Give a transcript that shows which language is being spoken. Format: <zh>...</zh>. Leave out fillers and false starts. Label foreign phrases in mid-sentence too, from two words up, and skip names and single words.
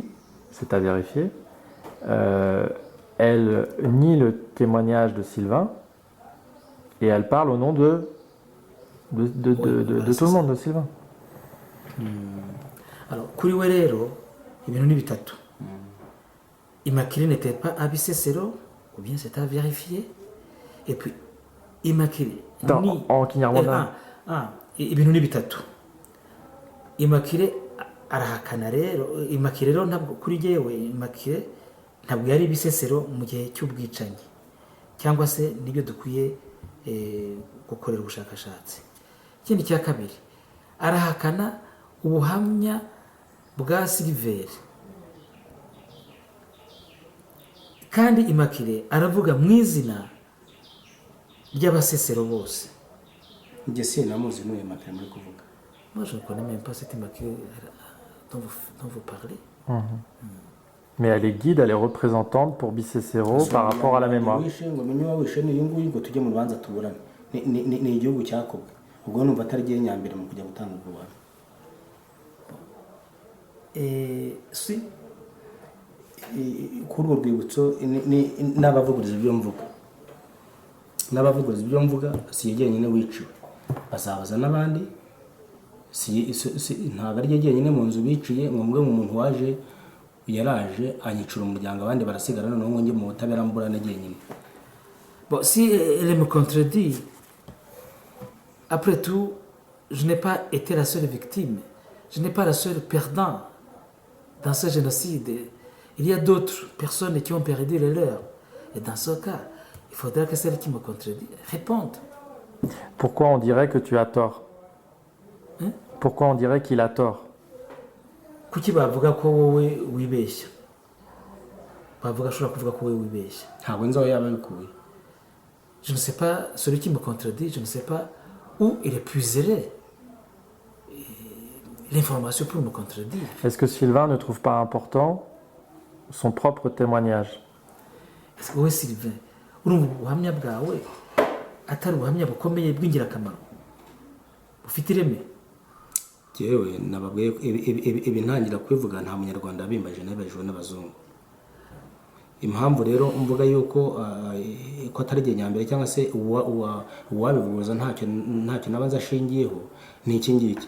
<fr>C'est à vérifier. Elle nie le témoignage de Sylvain. Et elle parle au nom de tout le monde, de Sylvain. Alors,</fr> <rw>kuri we rero ibintu ni bitatu.</rw> <fr>Immaculée n'était pas à Bisesero, ou bien c'est à vérifier. Et puis, Immaculée En Kinyarwanda.</fr> <rw>ibintu ni bitatu. Immaculée arahakana rero, Immaculée rero ntabwo kuri jyewe Immaculée ntabwo yari Bisesero mu gihe cy'ubwicanyi cyangwa se nibyo dukwiye gukorera ubushakashatsi. Ikindi cya kabiri, arahakana ubuhamya bwa Silver. Kandi Immaculée aravuga mu izina ry'abasesero bose. njye sinamuzi n'uyu Immaculée muri kuvuga.</rw> <fr>Moi je ne connais même pas cette Immaculée dont vous parlez. Mais elle est guide, elle est représentante pour Bisesero par rapport à la mémoire.</fr> <rw>ngo menye wawishe n'uyu nguyu ngo tujye mu rubanza tuburane. Ni igihugu cyakobwe. Ubwo numva atari gihe nyambere mu kujya gutanga ububani. Si Kuri urwo rwibutso n'abavuguriza ibyo mvuga. N'abavuguriza ibyo mvuga si yenyine wiciwe. Bazabaza n'abandi. Ntabwo ari yenyine mu nzu biciye, ngombwa mu muntu waje yaraje anyicura umuryango, abandi barasigara noneho ngo njye mu butabera mburane yenyine.</rw> <fr>Bon, si elle me contredit, après tout, je n'ai pas été la seule victime. Je n'ai pas la seule perdante dans ce génocide. Il y a d'autres personnes qui ont perdu les leurs. Et dans ce cas, il faudra que celle qui me contredit réponde. Pourquoi on dirait que tu as tort? Pourquoi on dirait qu'il a tort?</fr> <rw>Kuki bavuga ko wowe wibeshya? Bavuga ashobora kuvuga ko wowe wibeshya. Ntabwo nzi aho yaba bikuye.</rw> <fr>Je ne sais pas, celui qui me contredit, je ne sais pas où il épuiserait l'information pour me contredire. Est-ce que Sylvain ne trouve pas important son propre témoignage? Est-ce que</fr> <rw>wowe Sylvain urumva ubuhamya bwawe atari ubuhamya bukomeye bw'ingirakamaro bufite ireme? Yewe nababwiye ibi ntangira kwivuga nta munyarwanda bimbaje nabajwe n'abazungu. Impamvu rero mvuga yuko ko atari gihe nyambere cyangwa se uwabivuguza ntacyo nabanza ashingiyeho ni iki ngiki.</rw>